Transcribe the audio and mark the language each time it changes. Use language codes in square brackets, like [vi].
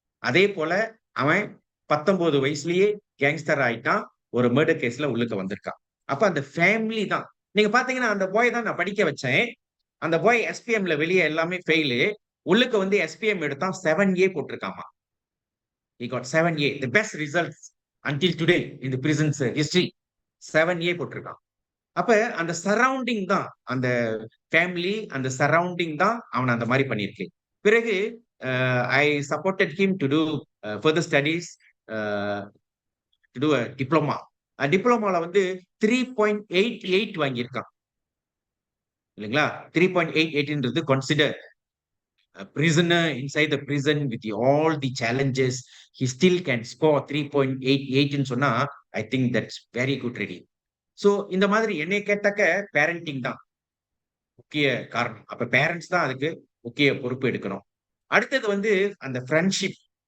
[ta] அதே போல அவன் 19 வயசுலயே கேங்ஸ்டர் ஆயிட்டான், ஒரு மர்டர் கேஸ்ல உள்ளுக்க வந்திருக்கான். அப்ப அந்த ஃபேமிலி தான். நீங்க பாத்தீங்கன்னா அந்த பாய் தான் நான் படிக்க வச்சேன். அந்த பாய் எஸ்பிஎம்ல வெளியே எல்லாமே ஃபெயிலு, உள்ளுக்கு வந்து எஸ்பிஎம் எடுத்தான் 7A போட்டிருக்காமா. [en] He got 7A, the best results until today in the prison's history. [ta] 7A போட்டிருக்கான். அப்ப அந்த சரௌண்டிங் தான், அந்த ஃபேமிலி, அந்த சரௌண்டிங் தான் அவனை அந்த மாதிரி பண்ணிருக்கு. [en] பிறகு I supported him to do further studies, to do a diploma. [ta] டிப்ளமால வந்து 3.88 வாங்கியிருக்கான் இல்லைங்களா. [en] 3.88ன்றது consider prisoner inside the prison with all the challenges, he still can score 3.88 ன்னு சொன்னா I think that's very good reading. [ta] So இந்த மாதிரி என்னை கேட்டாக்க parenting தான் முக்கிய காரணம். அப்ப பேரண்ட்ஸ் தான் அதுக்கு முக்கிய பொறுப்பு எடுக்கணும். அடுத்தது வந்து அந்த ஃப்ரெண்ட்ஷிப்.